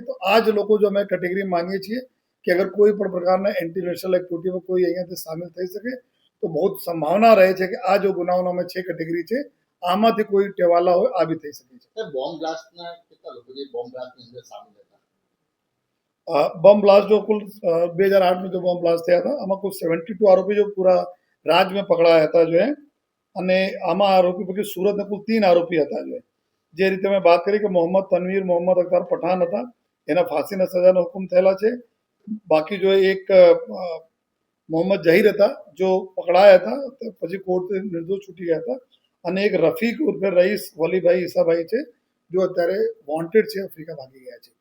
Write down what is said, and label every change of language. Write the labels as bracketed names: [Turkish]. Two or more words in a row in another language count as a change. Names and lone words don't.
[Gujarati] તો આ જ લોકો જો અમે કેટેગરી માનીએ છીએ કે અગર કોઈ પણ પ્રકારના [English] anti national [Gujarati] એક્ટિવિટીમાં કોઈ અહીંયાથી સામેલ થઈ શકે તો બહુ સંભાવના રહે છે કે આ જો ગુનાઓનો અમે 6 કેટેગરી છે આમાંથી કોઈ ટેવાલા હોય આ બી થઈ શકે છે. બોમ્બ બ્લાસ્ટના કેટલા લોકો જે બોમ્બ બ્લાસ્ટની અંદર સામેલ હતા? [Hindi] बम ब्लास्ट जो कुल 2008 में जो बम ब्लास्ट [Gujarati] થયા હતા આમાં કુલ 72 આરોપી [Hindi] जो पूरा राज्य में पकड़ाया था जो है [Gujarati] અને આમાં આરોપી પૈકી સુરતના કુલ 3 આરોપી હતા જે રીતે મેં વાત કરી કે મોહમ્મદ તનવીર મોહમ્મદ અખ્તર પઠાણ હતા એના ફાંસીના સજાનો હુકમ થયેલા છે. બાકી જો એક મોહમ્મદ જહીર હતા જો પકડાયા હતા પછી કોર્ટથી નિર્દોષ છૂટી ગયા હતા અને એક રફીક ઉર્ફે રઈસ વલીભાઈ ઈસાભાઈ છે જો અત્યારે વોન્ટેડ છે આફ્રિકા ભાગી ગયા છે.